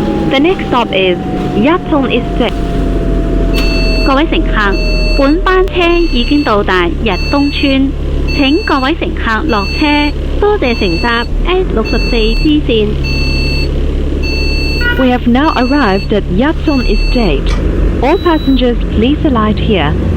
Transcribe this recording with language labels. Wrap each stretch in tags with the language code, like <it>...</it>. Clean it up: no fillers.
<en>The next stop is Yatong Estate.</en> <yue>各位乘客，本班車已經到達日東村，請各位乘客落車，多謝乘搭 S64B 線。</yue> <en>We have now arrived at Yatong Estate. All passengers please alight here.</en>